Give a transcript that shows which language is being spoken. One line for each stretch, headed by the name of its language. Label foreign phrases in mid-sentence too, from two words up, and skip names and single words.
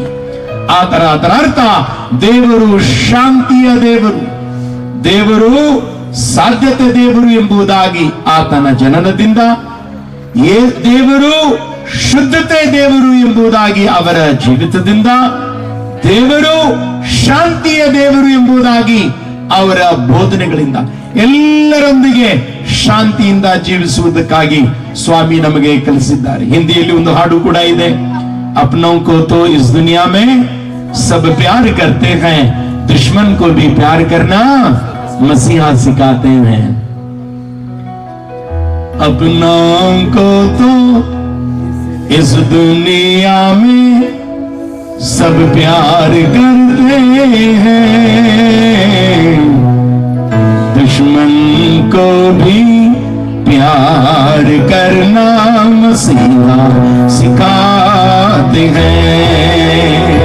Kannada: ಅದರ ಅರ್ಥ ದೇವರು ಶಾಂತಿಯ ದೇವರು, ದೇವರು ಸಾಧ್ಯತೆ ದೇವರು ಎಂಬುದಾಗಿ ಆತನ ಜನನದಿಂದ, ದೇವರು ಶುದ್ಧತೆ ದೇವರು ಎಂಬುದಾಗಿ ಅವರ ಜೀವಿತದಿಂದ, ದೇವರು ಶಾಂತಿಯ ದೇವರು ಎಂಬುದಾಗಿ ಅವರ ಬೋಧನೆಗಳಿಂದ, ಎಲ್ಲರೊಂದಿಗೆ ಶಾಂತಿಯಿಂದ ಜೀವಿಸುವುದಕ್ಕಾಗಿ ಸ್ವಾಮಿ ನಮಗೆ ಕಲಿಸಿದ್ದಾರೆ. ಹಿಂದಿಯಲ್ಲಿ ಒಂದು ಹಾಡು ಕೂಡ ಇದೆ,
Hindi: अपनों को तो इस दुनिया में सब प्यार करते हैं, दुश्मन को भी प्यार करना मसीहा सिखाते हैं। अपनों को तो इस दुनिया में सब प्यार करते हैं, दुश्मन को भी प्यार करना मसीहा सिखाते हैं।